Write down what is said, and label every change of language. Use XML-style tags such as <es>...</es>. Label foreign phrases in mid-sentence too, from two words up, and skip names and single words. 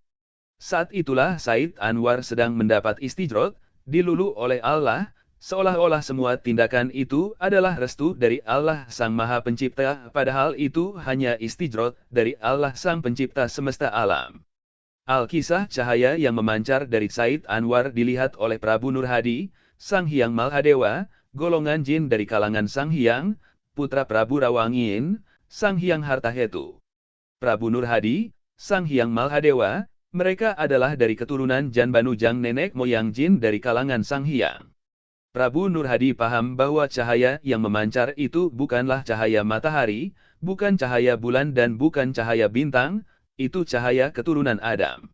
<id>Saat itulah Said Anwar sedang mendapat istijrot, dilulu oleh Allah, seolah-olah semua tindakan itu adalah restu dari Allah Sang Maha Pencipta, padahal itu hanya istijrot dari Allah Sang Pencipta semesta alam. Al-Kisah cahaya yang memancar dari Said Anwar dilihat oleh Prabu Nur Hadi, Sang Hyang Maladewa, golongan jin dari kalangan Sang Hyang, putra Prabu Rawangin, Sang Hyang Hartahetu. Prabu Nur Hadi, Sang Hyang Maladewa, mereka adalah dari keturunan Janbanujang nenek moyang jin dari kalangan Sang Hyang. Prabu Nur Hadi paham bahwa cahaya yang memancar itu bukanlah cahaya matahari, bukan cahaya bulan dan bukan cahaya bintang, itu cahaya keturunan Adam.</id>